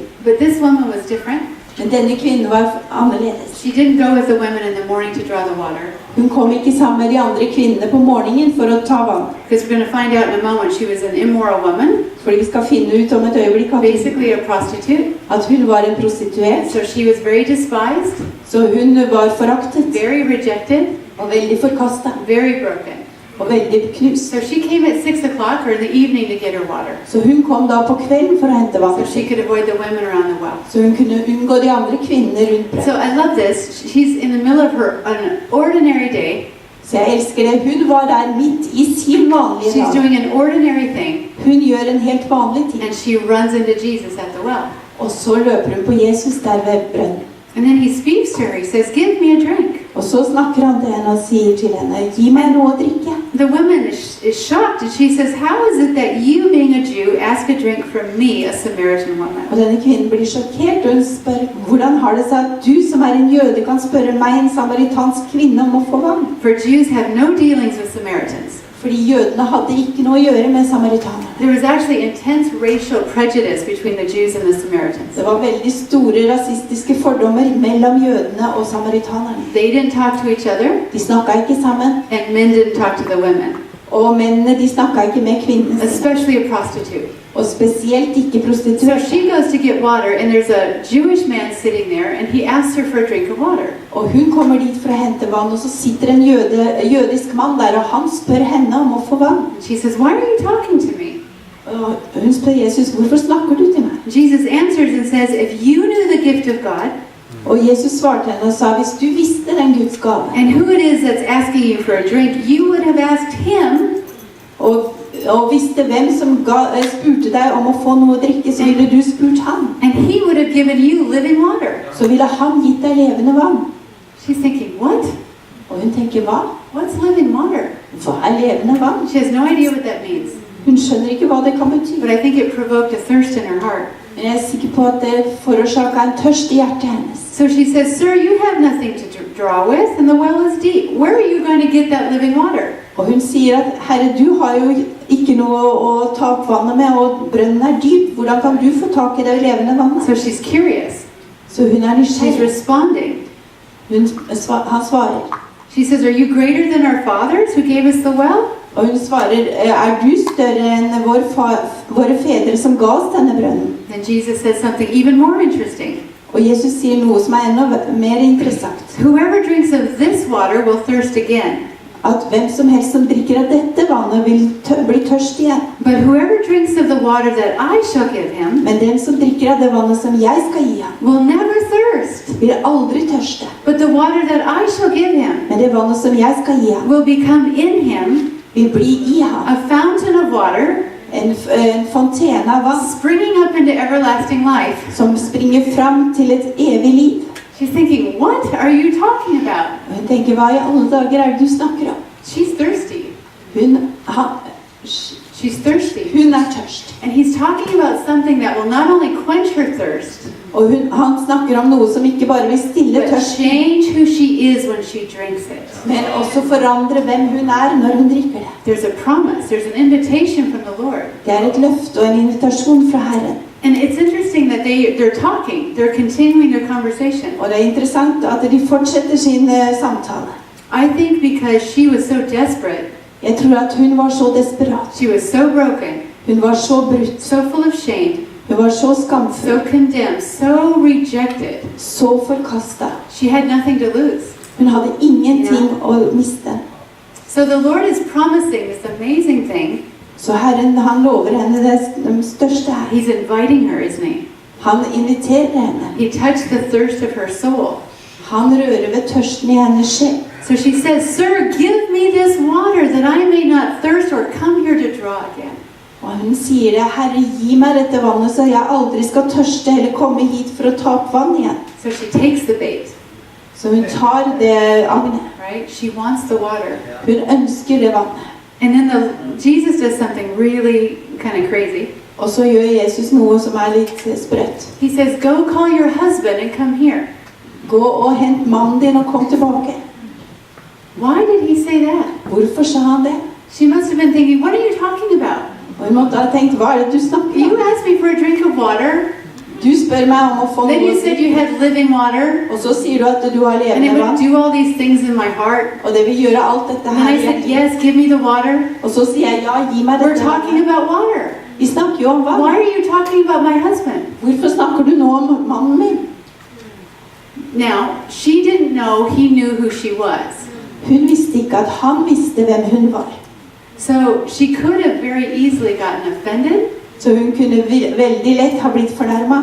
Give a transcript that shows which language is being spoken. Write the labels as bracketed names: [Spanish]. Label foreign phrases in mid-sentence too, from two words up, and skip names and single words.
[English] But this woman was different. [Norwegian] Men denne kvinnen var annerledes. [English] She didn't go with the women in the morning to draw the water. [Norwegian] Hun kom ikke sammen med de andre kvinnene på morgenen for å ta vann. [English] Because we're going to find out in a moment she was an immoral woman, [Norwegian] Fordi vi skal finne ut om et øyeblikk [English] basically a prostitute. [Norwegian] at hun var en prostituert. [English] So she was very despised, [Norwegian] Så hun var foraktet [English] very rejected, [Norwegian] og veldig forkastet [English] very broken. [Norwegian] og veldig knust. [English] So she came at 6 o'clock or in the evening to get her water. [Norwegian] Så hun kom da på kvelden for å hente [English] So [Norwegian] vann. [English] she could avoid the women around the well. [Norwegian] Så hun kunne unngå de andre kvinnene rundt [English] So [Norwegian] brønnen. [English] I love this. She's in the middle of an ordinary day. [Norwegian] Så jeg elsker det. Hun var der midt i sin vanlige [English] She's [Norwegian] dag. [English] doing an ordinary thing, [Norwegian] Hun gjør en helt vanlig ting. [English] and she runs into Jesus at the well. [Norwegian] Og så løper hun på Jesus der ved brønnen. [English] And then he speaks to her. He says, "Give me a drink." [Norwegian] Og så snakker han til henne og sier til henne, gi meg noe å drikke. [English] The woman is shocked, and she says, "How is it that you, being a Jew, ask a drink from me, a Samaritan woman?" [Norwegian] Og denne kvinnen blir sjokkert, og hun spør, hvordan har det seg at du som en jøde kan spørre meg, en samaritansk kvinne, om å få vann? [English] For Jews have no dealings with Samaritans. [Norwegian] Fordi jødene hadde ikke noe å gjøre med samaritanerne. [English] There was actually intense racial prejudice between the Jews and the Samaritans. [Norwegian] Det var veldig store rasistiske fordommer mellom jødene og samaritanerne. [English] They didn't talk to each other, [Norwegian] De snakket ikke sammen, [English] and men didn't talk to the women, [Norwegian] og mennene de snakket ikke med kvinnene, [English] especially a prostitute. [Norwegian] og spesielt ikke [English] So [Norwegian] prostituerte. [English] she goes to get water, and there's a Jewish man sitting there, and he asks her for a drink of water. [Norwegian] Og hun kommer dit for å hente vann, og så sitter en jødisk mann der, og han spør henne om å få vann. [English] And she says, "Why are you talking to me?" [Norwegian] Og hun spør Jesus, hvorfor snakker du til meg? [English] Jesus answers and says, "If you knew the gift of God, [Norwegian] Og Jesus svarte henne og sa, hvis du visste den Guds gave, [English] and who it is that's asking you for a drink, you would have asked him, [Norwegian] og visste hvem som spurte deg om å få noe å drikke, så ville du spurt han. [English] and he would have given you living water." [Norwegian] Så ville han gitt deg levende vann. [English] She's thinking, "What? [Norwegian] Og hun tenker, hva? [English] What's living water?" [Norwegian] Hva levende vann? [English] She has no idea what that means, [Norwegian] Hun skjønner ikke hva det kan bety. [English] but I think it provoked a thirst in her heart. [Norwegian] Men jeg er sikker på at det forårsaket en tørst i hjertet hennes. [English] So she says, "Sir, you have nothing to draw with, and the well is deep. Where are you going to get that living water?" [Norwegian] Og hun sier at, Herre, du har jo ikke noe å ta opp vannet med, og brønnen dyp. Hvordan kan du få tak i det levende vannet? [English] So she's curious. [Norwegian] Så hun [English] She's [Norwegian] nysgjerrig. [English] responding. [Norwegian] Han svarer. [English] She says, "Are you greater than our fathers who gave us the well? [Norwegian] Og hun svarer, du større enn våre fedre som ga oss denne brønnen? [English] Then Jesus says something even more interesting. [Norwegian] Og Jesus sier noe som enda mer interessant. [English] "Whoever drinks of this water will thirst again. [Norwegian] At hvem som helst som drikker av dette vannet vil bli tørst igjen. [English] But whoever drinks of the water that I shall give him [Norwegian] Men den som drikker av det vannet som jeg skal gi ham, [English] will never thirst. [Norwegian] vil aldri tørste. [English] But the water that I shall give him [Norwegian] Men det vannet som jeg skal gi ham, [English] will become in him [Norwegian] vil bli i ham. [English] a fountain of water [Norwegian] En fontene av vann [English] springing up into everlasting life." [Norwegian] som springer fram til et evig liv. [English] She's thinking, "What are you talking about?" [Norwegian] Og hun tenker, hva i alle dager er det du snakker om? [English] She's thirsty. She's thirsty. [Norwegian] Hun er tørst. [English] And he's talking about something that will not only quench her thirst, [Norwegian] Og han snakker om noe som ikke bare vil stille [English] but [Norwegian] tørsten, [English] change who she is when she drinks it. [Norwegian] men også forandre hvem hun er når hun drikker det. [English] There's a promise, there's an invitation from the Lord. [Norwegian] Det er et løfte og en invitasjon fra Herren. [English] And it's interesting that they're talking, they're continuing their conversation. [Norwegian] Og det er interessant at de fortsetter sin samtale. [English] I think because she was so desperate, [Norwegian] Jeg tror at hun var så desperat. [English] she was so broken, [Norwegian] Hun var så brutt. [English] so full of shame, [Norwegian] Hun var så skamfull. [English] so condemned, so rejected. [Norwegian] Så forkastet. [English] She had nothing to lose. [Norwegian] Hun hadde ingenting å miste. [English] So the Lord is promising this amazing thing. [Norwegian] Så Herren, han lover henne det største her. [English] He's inviting her, isn't he? [Norwegian] Han inviterer henne. [English] He touched the thirst of her soul. [Norwegian] Han rører ved tørsten i hennes sjel. [English] So she says, "Sir, give me this water that I may not thirst or come here to draw again." [Norwegian] Og hun sier det, Herre, gi meg dette vannet så jeg aldri skal tørste eller komme hit for å ta opp vann igjen. [English] So she takes the bait, [Norwegian] Så hun tar det agnet. [English] right? She wants the water. [Norwegian] Hun ønsker det vannet. [English] And then Jesus does something really kind of crazy. [Norwegian] Og så gjør Jesus noe som er litt sprøtt. [English] He says, "Go call your husband and come here." [Norwegian] Gå og hent mannen din og kom tilbake. [English] Why did he say that? [Norwegian] Hvorfor sa han det? [English] She must have been thinking, "What are you talking about? [Norwegian] Og hun måtte ha tenkt, hva er det du snakker [English] You [Norwegian] om? [English] asked me for a drink of water. [Norwegian] Du spør meg om å få [English] Then [Norwegian] noe [English] you [Norwegian] å [English] said you [Norwegian] drikke, [English] had living water. [Norwegian] og så sier du at du har [English] And it [Norwegian] levende [English] would [Norwegian] vann, [English] do all these things in my heart." [Norwegian] og det vil gjøre alt dette [English] And then [Norwegian] her [English] I [Norwegian] i [English] said, [Norwegian] hjertet. [English] "Yes, give me the water." [Norwegian] Og så sier jeg, ja, gi meg [English] We're [Norwegian] dette [English] talking [Norwegian] vannet. [English] about water. [Norwegian] Vi snakker jo om [English] Why [Norwegian] vann. [English] are you talking about my husband? [Norwegian] Hvorfor snakker du nå om mannen min? [English] Now, she didn't know he knew who she was. [Norwegian] Hun visste ikke at han visste hvem hun var. [English] So she could have very easily gotten offended [Norwegian] Så hun kunne veldig lett ha blitt fornærmet.